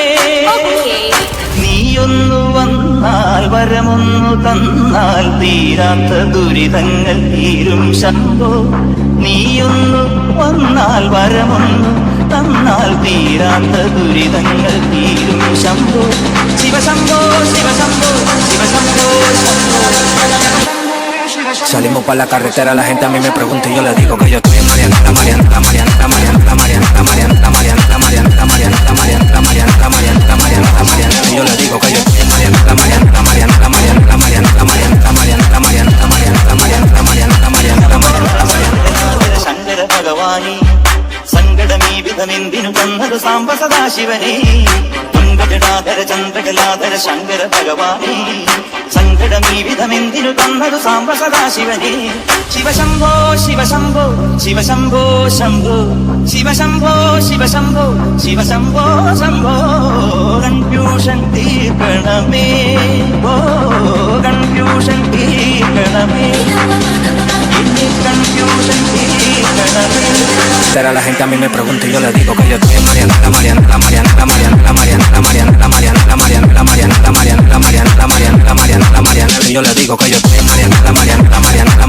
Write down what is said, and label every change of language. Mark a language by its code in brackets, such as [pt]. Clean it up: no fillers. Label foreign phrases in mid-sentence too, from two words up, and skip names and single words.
[ml] നീയൊന്നു വന്നാൽ വരമൊന്നു തന്നാൽ തീരാത്ത ദുരിതങ്ങൾ തീരും ശംഭോ. നീയൊന്നു വന്നാൽ വരമൊന്നു തന്നാൽ തീരാത്ത ദുരിതങ്ങൾ തീരും ശംഭോ. ശിവശംഭോ ശിവശംഭോ ശിവശംഭോ ശംഭോ. [es] Salimos para la carretera, la gente a mí me pregunta y yo le digo que yo estoy Mariana. Y yo le digo que yo estoy Mariana. [ml] ശങ്കര ഭഗവാനി സങ്കടമീ വിധമെന്തിനു തന്നതു സാംബ സദാശിവനെ. ഗജടാധര ചന്ദ്രകലാധര ശങ്കര ഭഗവാനെ സങ്കടമീ വിധമെന്തിനു തന്നതു സാംബ സദാശിവനെ. ശിവശംഭോ ശിവശംഭോ ശിവശംഭോ ശംഭോ ശിവശംഭോ ശിവശംഭോ ശിവശംഭോ ശംഭോ. കൺഫ്യൂഷൻ തീർക്കണമേ, ഓ കൺഫ്യൂഷൻ തീർക്കണമേ, കൺഫ്യൂഷൻ തീർക്കണമേ. [es] La gente a mí me pregunta y yo le digo que yo estoy Mariana. Y yo le digo que yo estoy Mariana.